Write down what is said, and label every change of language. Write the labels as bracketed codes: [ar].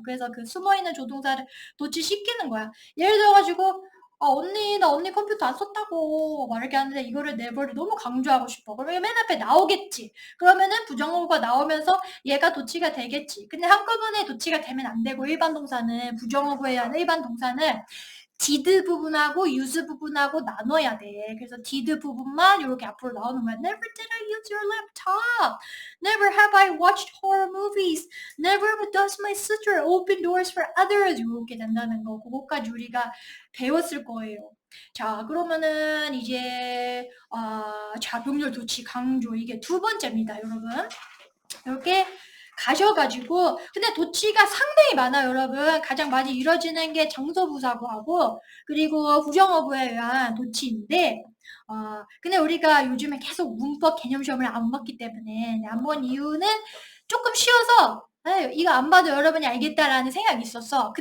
[ko] 그래서 그 숨어있는 조동사를 도치시키는 거야. 예를 들어가지고 나 언니 컴퓨터 안 썼다고 막 이렇게 하는데 이거를 never를 너무 강조하고 싶어. 그러면 맨 앞에 나오겠지. 그러면은 부정어구가 나오면서 얘가 도치가 되겠지. 근데 한꺼번에 도치가 되면 안 되고 일반 동사는 부정어구에 의한 일반 동사는 did 부분하고 use 부분하고 나눠야 돼. 그래서 did 부분만 이렇게 앞으로 나오는 거야. [en] Never did I use your laptop. Never have I watched horror movies. Never does my sister open doors for others. [ko] 이렇게 된다는 거. 그거까지 우리가 배웠을 거예요. 자, 그러면은 이제 자병렬 도치 강조 이게 두 번째입니다, 여러분. 이렇게 가셔가지고 근데 도치가 상당히 많아요, 여러분. 가장 많이 이루어지는 게 장소부사구하고 그리고 부정어구에 의한 도치인데 근데 우리가 요즘에 계속 문법 개념 시험을 안 봤기 때문에 안 본 이유는 조금 쉬워서 이거 안 봐도 여러분이 알겠다라는 생각이 있었어.